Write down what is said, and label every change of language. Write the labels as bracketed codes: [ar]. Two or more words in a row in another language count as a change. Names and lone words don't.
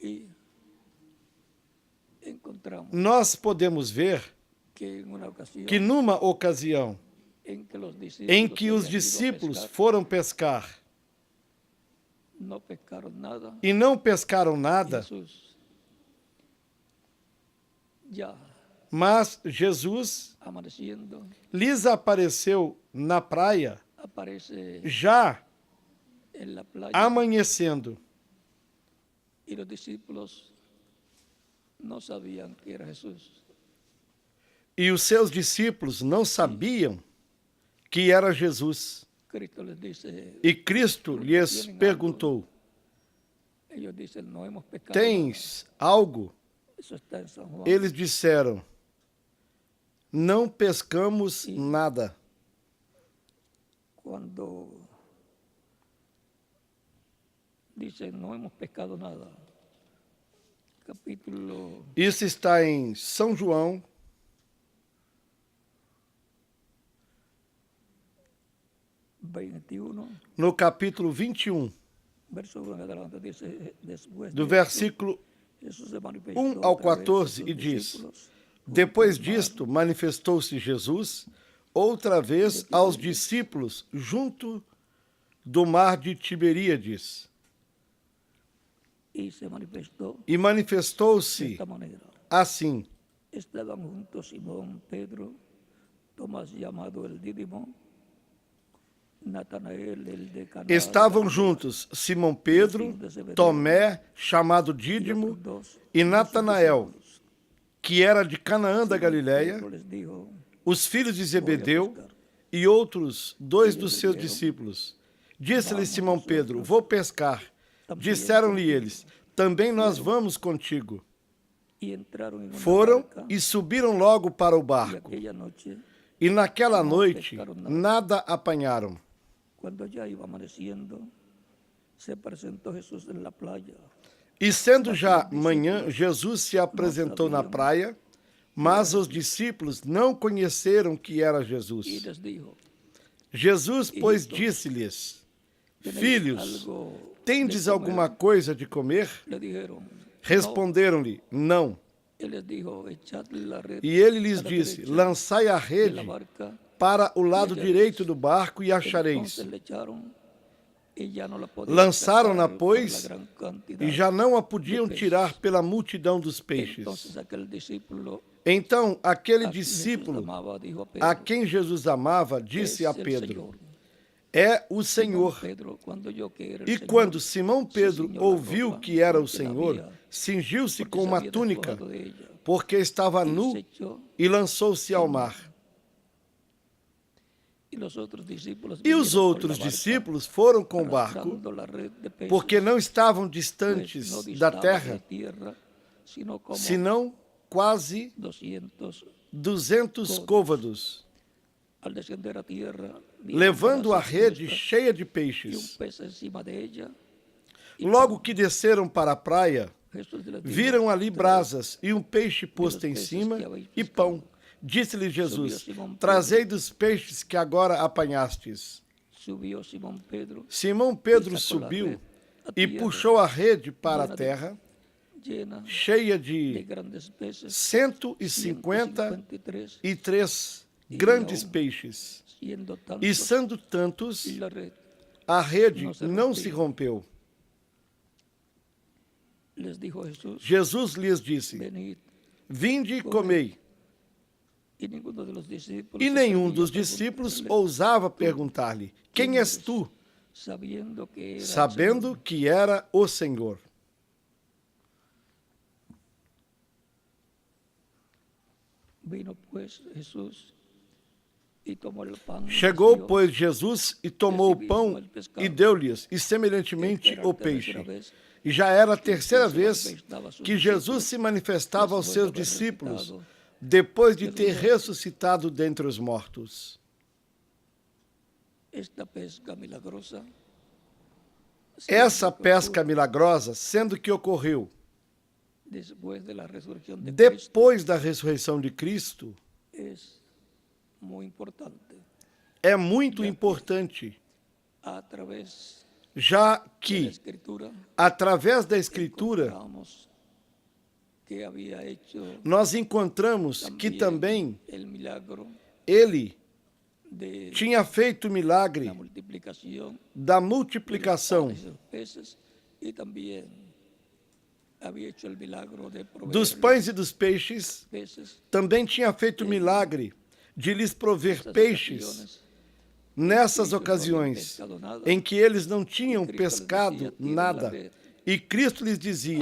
[pt] nós podemos ver que numa ocasião em que os discípulos foram pescar e não pescaram nada, mas Jesus lhes apareceu na praia, já amanhecendo. [es] Y los discípulos no sabían que era Jesús. [pt] E os seus discípulos não sabiam que era Jesus. [es] Cristo les dice, [pt] E Cristo lhes perguntou: [es] ellos dicen, no hemos pecado. [pt] Tens algo? [es] Eso está en San Juan. [pt] Eles disseram: Não pescamos nada. [es] Cuando dicen, no hemos pescado nada. Capítulo [pt] Isso está em São João, 21, no capítulo 21, [es] verso 1 en adelante, dice, después [pt] do [es] de [pt] versículo [es] Jesús se manifestó [pt] 1 ao [es] otra vez a [pt] 14, [es] sus [pt] e diz: [es] discípulos [pt] Depois [es] junto al mar, [pt] disto, manifestou-se Jesus outra vez aos discípulos junto do mar de Tiberíades. [es] y se manifestó [pt] E [es] de [pt] manifestou-se [es] esta manera. [pt] assim: [es] Estaban juntos Simón, Pedro, Tomás llamado el Dídimo, Natanael, el de Caná, [pt] Estavam juntos Simão Pedro, Tomé, chamado [es] y [pt] Dídimo, [es] otros dos [pt] e [es] de sus [pt] Natanael, [es] discípulos. [pt] que era de Canaã da [es] Simón [pt] Galileia, [es] Pedro les dijo, [pt] os filhos de [es] voy a [pt] Zebedeu [es] pescar. [pt] e outros dois E dos eles seus disseram, discípulos. Disse-lhe [es] vamos [pt] Simão [es] nosotros [pt] Pedro: Vou pescar. também Disseram-lhe [es] contigo. [pt] eles: Também nós vamos contigo. [es] Y entraron en una [pt] Foram [es] barca, [pt] e subiram logo para o [es] y [pt] barco. [es] aquella noche, [pt] E naquela não noite pescaram nada. nada apanharam. [es] cuando ya iba amaneciendo, se presentó Jesús en la playa. [pt] E sendo já manhã, Jesus se apresentou na sabiam praia, mas os discípulos não conheceram que era [es] Y [pt] Jesus. [es] les dijo, [pt] Jesus, pois, [es] Hijitos, [pt] disse-lhes: [es] ¿tenéis [pt] Filhos, [es] algo [pt] tendes [es] de comer? [pt] alguma coisa de comer? [es] Le dijeron, [pt] Responderam-lhe: Não. [es] no. Él les dijo, echadle la red [pt] E ele lhes [es] a la [pt] disse: [es] derecha [pt] Lançai a [es] de la [pt] rede [es] barca. [pt] para o lado direito do barco e achareis. [es] Entonces le echaron, y ya no la podían [pt] Lançaram-na, [es] sacar por la [pt] pois, [es] gran cantidad. [pt] e já não a podiam peixes. tirar pela multidão dos peixes. [es] Entonces aquel discípulo [pt] Então aquele [es] a quien Jesús [pt] discípulo [es] amaba, dijo a Pedro, [pt] a quem Jesus amava disse [es] "Es [pt] a [es] el [pt] Pedro: [es] Señor". [pt] É o [es] Simón [pt] Senhor. [es] Pedro, cuando oyó que era el [pt] E [es] Señor, [pt] quando Simão [es] se [pt] Pedro [es] ciñó la [pt] ouviu [es] ropa [pt] que era o [es] porque la [pt] Senhor, [es] había- [pt] cingiu-se [es] porque [pt] com [es] se [pt] uma [es] había [pt] túnica, [es] despojado de ella, [pt] porque estava [es] y [pt] nu, [es] se echó, [pt] e lançou-se ao mar. [es] y los otros discípulos [pt] E os [es] vinieron con [pt] outros [es] la barca, [pt] discípulos foram com o barco, [es] arrastrando la red de peces, [pt] porque não estavam [es] pues [pt] distantes [es] no [pt] da [es] distaba de [pt] terra, [es] la tierra, sino como [pt] senão quase [es] 200. [pt] 200 côvados, [es] Al descender a tierra, vieron [pt] levando a [es] brasas [pt] rede [es] puestas [pt] cheia de [es] y un [pt] peixes. [es] pez encima de ella. Y [pt] Logo que desceram para a praia, [es] Jesús les dijo, [pt] viram ali [es] "Traed [pt] brasas e um peixe posto em cima e pão. Disse-lhe Jesus: Trazei dos peixes que agora apanhastes. [es] Subió Simón Pedro, [pt] Simão Pedro subiu e puxou a rede para a terra, [es] llena [pt] cheia [es] de [pt] de [es] grandes peces, [pt] 153 grandes peixes. [es] siendo [pt] E [es] tantos [pt] sendo tantos, [es] la red. [pt] a rede não se rompeu. [es] Les dijo Jesús, [pt] Jesus lhes disse: [es] venid. [pt] Vinde e comei. [es] Y ninguno de los discípulos [pt] E [es] se [pt] nenhum [es] atrevía [pt] dos [es] a [pt] discípulos [es] preguntarle, [pt] ousava perguntar-lhe: Quem és tu? [es] sabiendo que era el [pt] Sabendo [es] Señor. [pt] que era o Senhor. [es] Vino pues Jesús y tomó el pan. [pt] Chegou, [es] dio, [pt] pois, Jesus e tomou o pão e deu-lhes, e semelhantemente o peixe. E já era a terceira vez que Jesus se manifestava aos seus discípulos, depois de ter ressuscitado dentre os mortos. [es] Esta pesca milagrosa, [pt] Essa pesca milagrosa, sendo que ocorreu [es] después de la resurrección de Cristo, [pt] depois da ressurreição de Cristo, [es] es muy importante. [pt] é muito importante, [es] A través [pt] já [es] de la [pt] que, [es] Escritura, [pt] através da Escritura, [es] encontramos que había hecho [pt] nós encontramos que também [es] el milagro [pt] ele [es] de [pt] tinha feito o milagre [es] la multiplicación [pt] da [es] de los [pt] multiplicação [es] panes y los peces, y también había hecho el milagro de proveer [pt] dos pães e dos peixes, [es] peces [pt] também tinha feito o milagre de lhes prover peixes nessas ocasiões em que eles não tinham pescado nada, E Cristo lhes dizia: